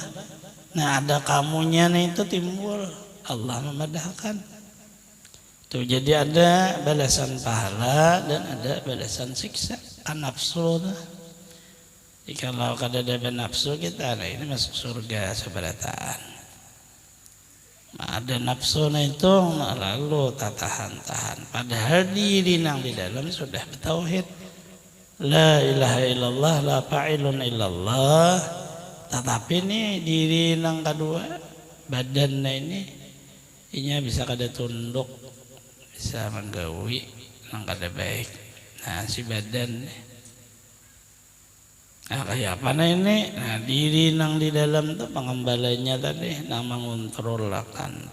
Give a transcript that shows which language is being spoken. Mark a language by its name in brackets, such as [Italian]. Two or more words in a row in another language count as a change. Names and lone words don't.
[Banjar] Nah ada kamunya nih itu timbul, Allah memadahkan tuh, jadi ada balasan pahala dan ada balasan siksa nafsu dah. Kalau kada ada nafsu kita, nah ini masuk surga seberataan. Ada nafsu nah itu lalu tahan, padahal diri nang di dalam sudah bertauhid, [Arabic] لا إله إلا الله، لا فاعل إلا الله. [Banjar] Tetapi ini diri nang kedua badannya ini bisa kada tunduk, bisa menggawi nang kada baik. Nah si badan nah kayak apa nah ini, nah diri nang di dalam tuh pengembalanya tadi nang mengontrol akan.